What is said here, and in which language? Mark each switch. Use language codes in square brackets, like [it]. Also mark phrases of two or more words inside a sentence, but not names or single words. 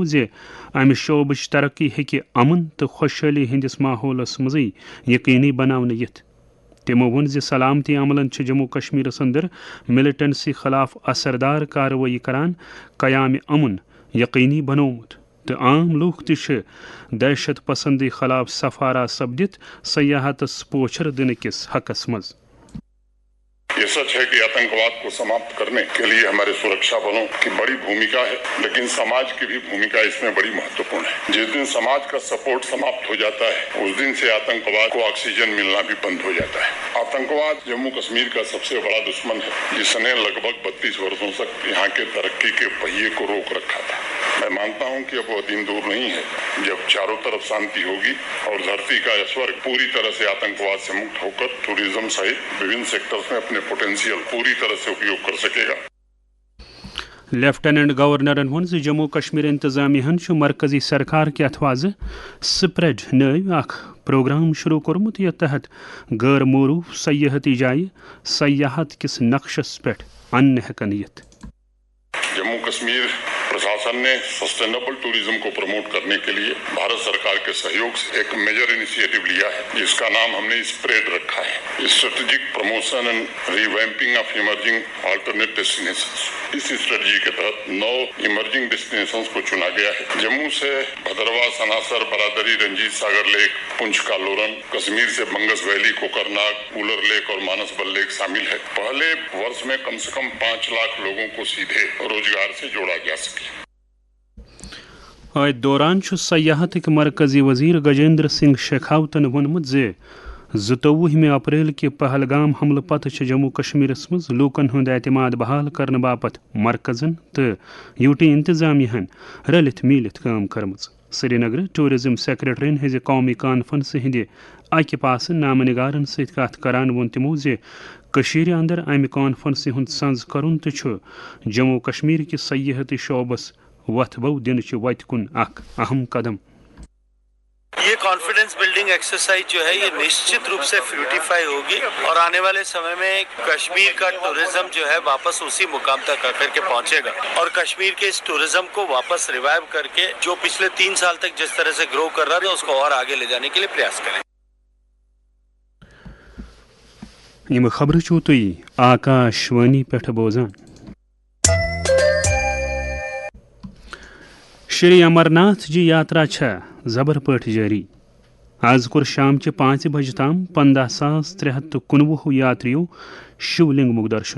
[ks] امہ شعبچ ترقی ہیکہ امن تو خوشحالی ہندس ماحولس مز یقینی بناونہ یتھ تمو وون سلامتی عملن جموں کشمیرس اندر ملٹنسی خلاف اثردار کاروٲیی کران قیام امن یقینی بنومت تو عام لوگ تہ دہشت پسندی خلاف سفارہ سپدت سیاحتس پوچھر دن کس حقس مز [hi] यह सच है कि आतंकवाद को समाप्त करने के लिए हमारे सुरक्षा बलों की बड़ी भूमिका है लेकिन समाज की भी भूमिका इस में बड़ी महत्वपूर्ण है जिस दिन समाज का सपोर्ट समाप्त हो जाता है उस दिन से आतंकवाद को ऑक्सीजन मिलना भी बंद हो जाता है आतंकवाद जम्मू कश्मीर का सब से बड़ा दुश्मन है जिस ने लग भग 32 बरसों तक यहां के तरक्की के पहिये को रोक रखा था मैं मानता हूं कि अब वह दिन दूर नहीं है जब चारों तरफ शांति होगी और धरती का स्वर्ग पूरी तरह से आतंकवाद से मुक्त हो कर टूरिज़्म सहित विभिन्न सेक्टर्स में अपने पोटेंशियल पूरी तरह से उपयोग कर सकेगा [ks] لیفٹیننٹ گورنرن وون جموں کشمیر انتظامیہ مرکزی سرکار کے اتواز سپریڈ نو اخ پروگرام شروع کورمت یتھ تحت غیر معروف سیاحتی جائیں سیاحت کس نقشس پہ ان ہیکن یتھ [hi] जम्मू कश्मीर प्रशासन ने [en] sustainable tourism [hi] को प्रमोट करने के लिए भारत सरकार के सहयोग से एक [en] major initiative [hi] लिया है जिस का नाम हम ने स्प्रेड रखा है [en] Strategic Promotion and Revamping of Emerging Alternate Destinations [hi] इस स्ट्रेटजी के तहत 9 [en] emerging destinations [hi] को चुना गया है जम्मू से भद्रवाह सनासर बरादरी रंजीत सागर लेक पंच का लोरन कश्मीर से बंगस वैली कोकरनाग उलर लेक और मानस बल लेक शामिल है पहले वर्ष में कम से कम 5 लाख लोगों को सीधे रोज़गार से जोड़ा जा सके [ks] دوران سیاحت مرکزی وزیر گجیندر سنگھ شیخاوتن وونمت زٕتووُہمہِ اپریل کہِ پہلگام حملہٕ پتہٕ چھِ جموں کشمیرس منٛز لوٗکن ہُنٛد اعتماد بحال کرنہٕ باپتھ مرکزن تہٕ یوٗٹی انتظامیہن رلِتھ میٖلِتھ کٲم کٔرمٕژ. سری نگر ٹوٗرزم سیکرٹرین ہٕنٛزِ قومی کانفرنسہِ ہٕنٛدِ اکہِ پاسہٕ نامہ نگارن سۭتۍ کتھ کران ووٚن تِمو زِ کٔشیٖرِ انٛدر امہِ کانفرنسہِ ہُنٛد سنٛز کرُن تہٕ چھُ جموں کشمیر کِس سیاحتی شعبس وتھبو دِنٕچہِ وتہِ کُن اکھ اہم قدم. [hi] यह [en] confidence building exercise [hi] जो है यह निश्चित रूप से फ्रूटिफाई होगी और आने वाले समय में कश्मीर का टूरिज़्म जो है वापस उसी मुकाम तक आ कर के पहुंचेगा और कश्मीर के इस टूरिज़्म को वापस रिवाइव कर के जो पिछले 3 साल तक जिस तरह से ग्रो कर रहा था इस को और आगे ले जाने के लिए प्रयास करें. [ks] یہ خبر چھو تُہۍ آکاشوانی پٮ۪ٹھ بوزان. شری امرناتھ جی یاترا چھا زبر پٲٹھۍ جٲری. آز کوٚر شامچہِ 5 بجہِ تام 15,319 یاتریو شِو لنگمُک درشن.